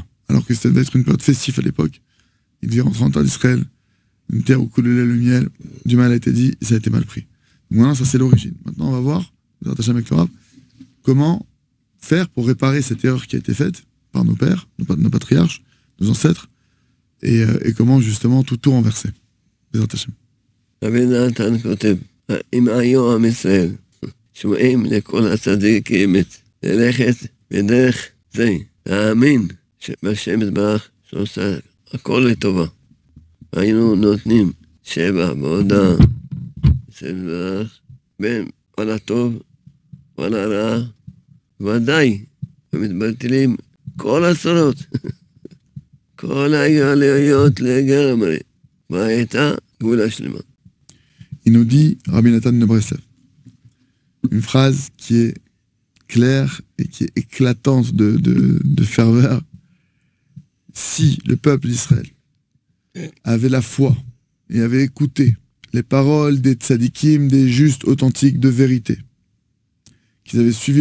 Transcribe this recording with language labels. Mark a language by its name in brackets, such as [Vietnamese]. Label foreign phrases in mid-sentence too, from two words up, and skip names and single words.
[French] Alors que ça devait être une période festive à l'époque. Il devait rentrer en terre d'Israël, une terre où coulait le lait et le miel. Du mal a été dit, et ça a été mal pris. Donc maintenant, ça c'est l'origine. Maintenant, on va voir, avec le Rav, comment faire pour réparer cette erreur qui a été faite par nos pères, nos patriarches, nos ancêtres, et comment justement tout renverser. [Hebrew] רבי נתן כותב, אם היו עם ישראל שומעים לכל הצדיקים ללכת בדרך זה, להאמין שבשם יתברך שעושה הכל לטובה. היינו נותנים שבע בהודעה אצל יתברך בין על הטוב ועל הרע, ודאי ומתבטלים כל הצרות, כל הגלויות לגמרי, והייתה גאולה שלמה. [French] Il nous dit, Rabbi Nathan de Breslev, une phrase qui est claire et qui est éclatante de ferveur. Si le peuple d'Israël avait la foi et avait écouté les paroles des tzadikim, des justes authentiques de vérité, qu'ils avaient suivi